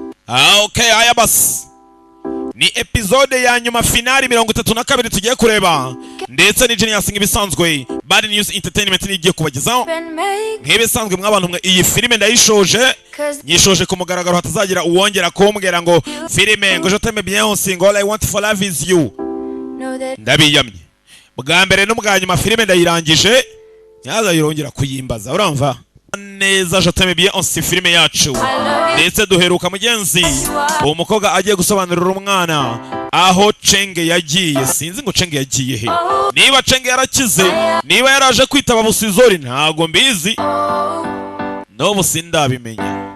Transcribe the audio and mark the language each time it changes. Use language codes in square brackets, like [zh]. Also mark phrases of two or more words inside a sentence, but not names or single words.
[rw] Okay, aya basi ni episode ya nyuma finali 32 tugiye kureba, ndetse ni Genius nk'ibisanzwe Bad News Entertainment nigiye kubagezaho nk'ibisanzwe mw'abantu mwe. Iyi filime ndayishoje, nyishoje ku mugaragaro, hatazagira uwongera kumbwira ngo filime ngo je t'aime bien aussi ngo all I want for love is you. Ndabiyamye bwa mbere n'ubwa nyuma filime ndayirangije, nyaza yirongera kuyimbaza, uramva neza. Je t'aime bien aussi filime yacu, ndetse duheruka mugenzi uwo mukobwa agiye gusobanurira umwana aho Chenge yagiye. Sinzi ngo Chenge yagiye he, niba Chenge yarakize, niba yaraje kwitaba Busizori ntago mbizi, n'ubu sindabimenya.